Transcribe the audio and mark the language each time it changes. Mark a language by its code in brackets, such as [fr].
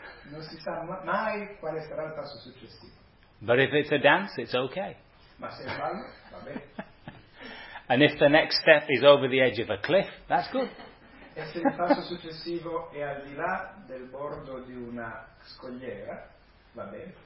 [it] Non si sa mai quale sarà il passo successivo. [en] But if it's a dance, it's okay. [it] Ma se è un ballo, va bene. [en] And if the next step is over the edge of a cliff, that's good. [it] E se il passo successivo è al di là del bordo di una scogliera, va bene.